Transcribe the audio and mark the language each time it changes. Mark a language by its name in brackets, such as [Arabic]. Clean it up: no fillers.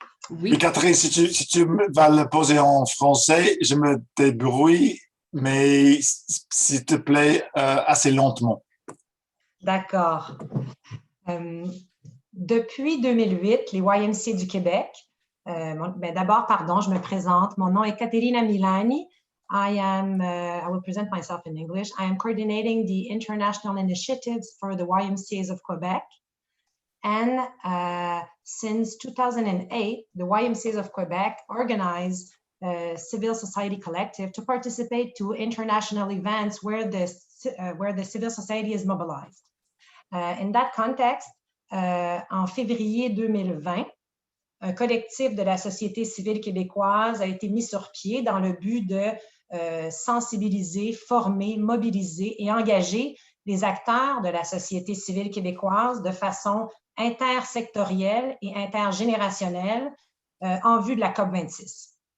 [French] Oui, Catherine, si tu vas le poser en français, je me débrouille, mais s'il te plaît, assez lentement. D'accord. Depuis 2008, les YMCA du Québec, d'abord, pardon, je me présente. Mon nom est Caterina Milani. [English] I will present myself in English. I am coordinating the international initiatives for the YMCAs of Quebec. And since 2008, the YMCAs of Quebec organized a civil society collective to participate to international events where the civil society is mobilized. In that context, [French] en février 2020, un collectif de la société civile québécoise a été mis sur pied dans le but de sensibiliser, former, mobiliser et engager les acteurs de la société civile québécoise de façon intersectorielle et intergénérationnelle en vue de la COP26.